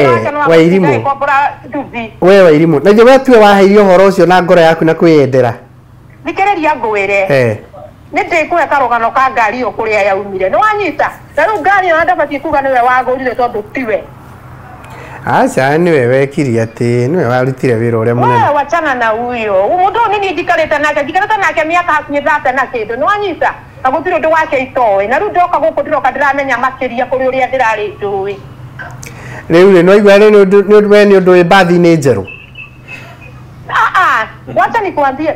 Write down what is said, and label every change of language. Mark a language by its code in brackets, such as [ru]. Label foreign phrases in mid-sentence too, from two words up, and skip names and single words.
[ki] We Wairimu, na ithe we tuwe waheirio ũhoro ũcio na ngoro yaku na kwĩyendera. Thikĩrĩria ngwĩre. Nĩ ndĩkũhe karũgano ka ngari ĩyo kũrĩa yaumire. Nĩ wanyita? Na rĩu ngari ĩyo ndabatiĩ kuga nĩwe wagũrire tondũ tiwe. Acha niwe wekiri ati niwe warutire wĩra ũrĩa mũnene. [sw] Wewe wachana na huyo. [ki] Mũndũ ũyũ nĩ ndikarĩte nake mĩaka hakuhĩ 30 na kĩndũ. Nĩ wanyita? Na gũtirĩ ũndũ wake itoĩ. Na rĩu ndoka gũkũ ndĩroka ndĩramenya makĩria kũrĩ ũrĩa ndĩrarĩ ndũĩ. Rĩu no igwa nĩ ũndũ wĩ bathi-inĩ njerũ. [sw] Wacha nikwambie.